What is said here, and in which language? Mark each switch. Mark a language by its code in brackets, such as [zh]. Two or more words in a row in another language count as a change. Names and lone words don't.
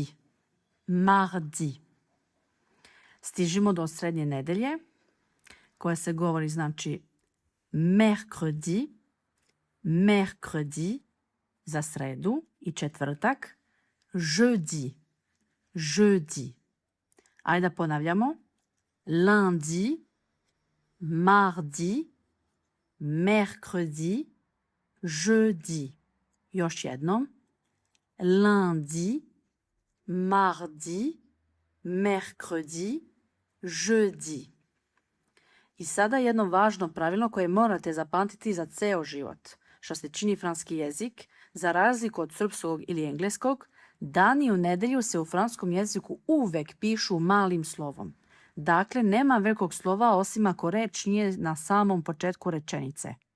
[sr] Mardi. Stižimo do srednje nedelje, koja se govori znači [fr] mercredi, mercredi [sr] za sredu i četvrtak, [fr] jeudi, jeudi. [sr] Ajde da ponavljamo. [fr] Lundi, mardi, mercredi, jeudi. [sr] Još jednom. [fr] Lundi, mardi, mercredi, jeudi. [sr] I sada jedno važno pravilo koje morate zapamtiti za ceo život. Što se čini francuski jezik, za razliku od srpskog ili engleskog, dani u nedelju se u francuskom jeziku uvek pišu malim slovom. Dakle, nema velikog slova osim ako reč nije na samom početku rečenice.